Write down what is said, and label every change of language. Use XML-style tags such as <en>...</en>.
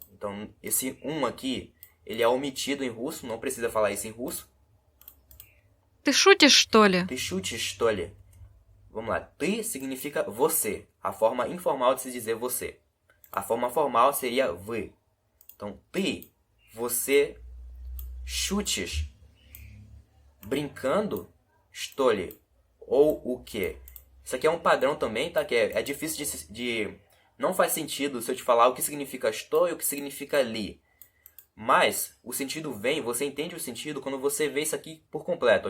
<pt>Então, esse aqui, ele é omitido em russo, não precisa falar isso em russo.</pt> <ru>Ты шутишь, что ли? Ты шутишь, что ли?</ru> <pt>Vamos lá. Ты significa você. A forma informal de se dizer você. A forma formal seria вы. Então, ты, você, шутишь, brincando,</pt> <ru>что ли?</ru> <pt>Ou o quê? Isso aqui é um padrão também, tá? Que é difícil de... Não faz sentido se eu te falar o que significa что e o que significa li. Mas o sentido vem, você entende o sentido quando você vê isso aqui por completo.</pt>